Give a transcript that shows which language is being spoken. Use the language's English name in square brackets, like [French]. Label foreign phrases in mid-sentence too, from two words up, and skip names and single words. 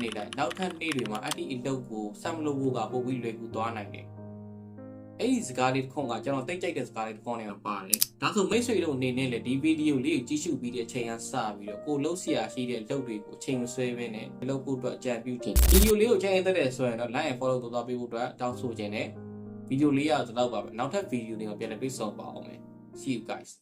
[Burmese] နေလိုက်နောက်ထပ်နေ့တွေမှာအဲ့ဒီအလုပ်ကိုဆက်မလုပ်ဖို့ကပို့ပြီးလွယ်ကူသွားနိုင်တယ်အဲ့ဒီစကားလေးတစ်ခွန်းကကျွန်တော်တိတ်ကြိုက်တဲ့စကားလေးတစ်ခွန်းနဲ့ပါတယ်ဒါဆိုမိတ်ဆွေတို့အနေနဲ့လည်းဒီဗီဒီယိုလေးကိုကြည့်ရှုပြီးတဲ့အချိန်ကစပြီးတော့ကိုလုပ်စရာရှိတဲ့အလုပ်တွေကိုအချိန်မဆွဲဘဲနဲ့လုပ်ဖို့အတွက်အကြံပြုတင်ဗီဒီယိုလေးကိုချိန်ရတဲ့ဆိုရင်တော့ [English] like and follow [Burmese] လုပ်ပေးဖို့အတွက်တောင်းဆိုခြင်းနဲ့ဗီဒီယိုလေးရတော့ပါပဲနောက်ထပ်ဗီဒီယိုတွေကိုပြန်လည်တွေ့ဆုံပါအောင်မယ် [English] See you guys.